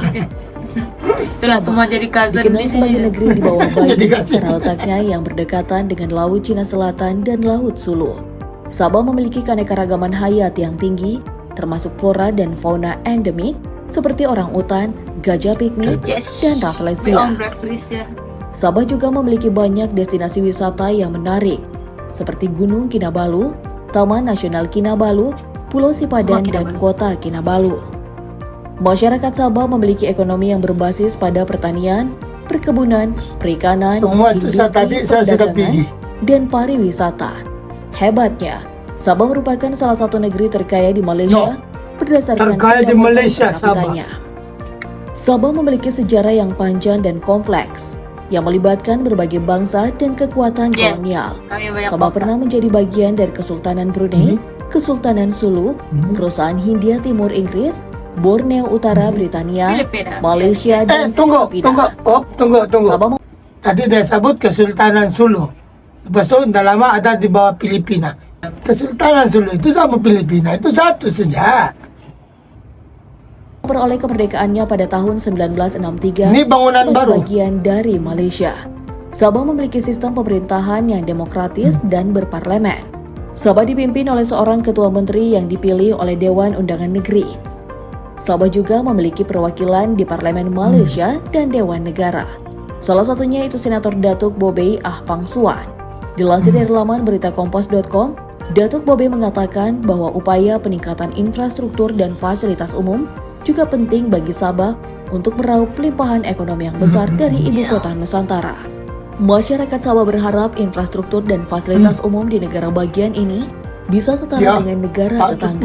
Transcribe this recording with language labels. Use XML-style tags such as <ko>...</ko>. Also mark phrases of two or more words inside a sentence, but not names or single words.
<id>Itulah semua jadi cousin dikenal di sebagai sini. negeri di bawah Jadi Bali cousin. karena letaknya yang berdekatan dengan Laut Cina Selatan dan Laut Sulu. Sabah memiliki keanekaragaman hayat yang tinggi, termasuk flora dan fauna endemik seperti orangutan, gajah piknik, Yes. dan We rafflesia. on Rafflesia. Sabah juga memiliki banyak destinasi wisata yang menarik, seperti Gunung Kinabalu, Taman Nasional Kinabalu, Pulau Sipadan, Semua dan Kinabalu. Kota Kinabalu. Masyarakat Sabah memiliki ekonomi yang berbasis pada pertanian, perkebunan, perikanan,</id> <ms>Semua itu tadi saya sudah pergi.</ms> <id>dan pariwisata. Hebatnya, Sabah merupakan salah satu negeri terkaya di Malaysia berdasarkan Terkaya di pendapatan Malaysia, per kapitanya. Sabah memiliki sejarah yang panjang dan kompleks yang melibatkan berbagai bangsa dan kekuatan Yeah. kolonial. Kami banyak Sabah bangsa. pernah menjadi bagian dari Kesultanan Brunei, Kesultanan Sulu, Perusahaan Hindia Timur Inggris, Borneo Utara Britania, Filipina. Malaysia, dan Tunggu. Filipina. Sabah</id> <ms>Tadi dia sebut Kesultanan Sulu. Lepas itu dah lama ada di bawah Filipina. Kesultanan Sulu itu sama Filipina, itu satu saja.</ms> <id>memperoleh kemerdekaannya pada tahun 1963 Ini bangunan sebagai baru. bagian dari Malaysia. Sabah memiliki sistem pemerintahan yang demokratis dan berparlemen. Sabah dipimpin oleh seorang ketua menteri yang dipilih oleh Dewan Undangan Negeri. Sabah juga memiliki perwakilan di Parlemen Malaysia dan Dewan Negara. Salah satunya itu Senator Datuk Bobey Ahpang Suan. Dilansir dari laman beritakompas.com, Datuk Bobey mengatakan bahwa upaya peningkatan infrastruktur dan fasilitas umum juga penting bagi Sabah untuk meraup pelimpahan ekonomi yang besar dari ibu kota Nusantara. Masyarakat Sabah berharap infrastruktur dan fasilitas umum di negara bagian ini bisa setara dengan negara tetangga.</id>